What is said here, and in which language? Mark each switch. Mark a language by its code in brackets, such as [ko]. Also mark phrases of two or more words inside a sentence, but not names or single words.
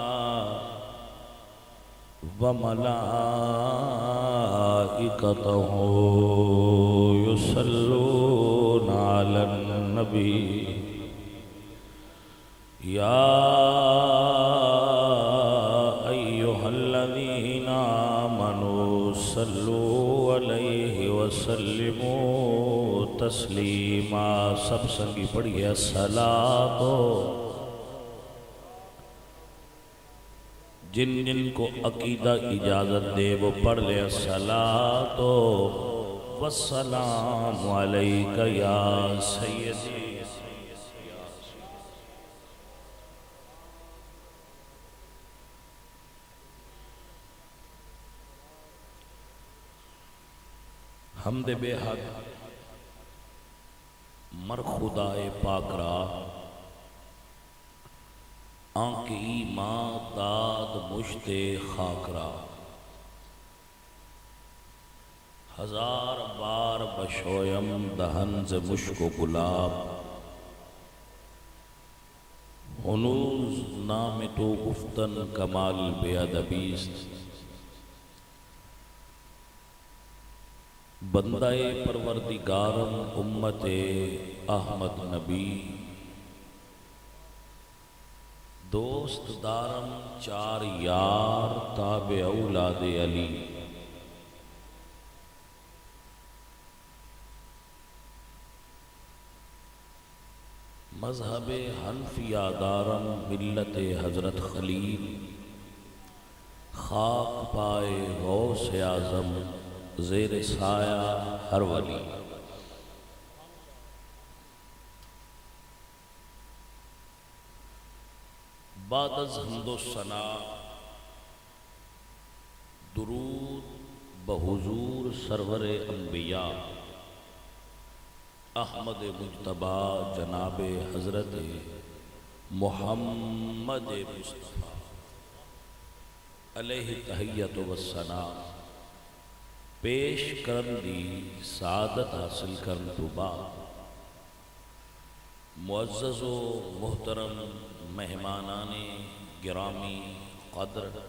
[ar] وملائكته يصلون على النبي يا أيها الذين آمنوا صلوا عليه وسلموا تسلیما [pa] سب سنگی پڑھئے [ar] الصلاۃ [ur] جن جن کو عقیدہ اجازت دے وہ پڑھ لے [ar] الصلاۃ والسلام علیک یا سیدی [fa] حمد بے حق مر خدائے پاک را آنکھ ایمان داد مشت خاک را ہزار بار بشویم دہن ز مشک و گلاب ہنوز نام تو گفتن کمال بے ادبیست بندہ پروردگارم امت احمد نبی دوست دارم چار یار تابع اولاد علی مذہب حنفیہ دارم ملت حضرت خلیل خاک پائے غوث اعظم زیر سایہ ہر ولی۔ بعد از حمد و ثنا درود بحضور سرور انبیاء احمد مجتبی جناب حضرت محمد مصطفیٰ علیہ تحیت و ثنا [pa] پیش کرن دی سعادت حاصل کرن تو بعد معزز و محترم مہمانان گرامی قدر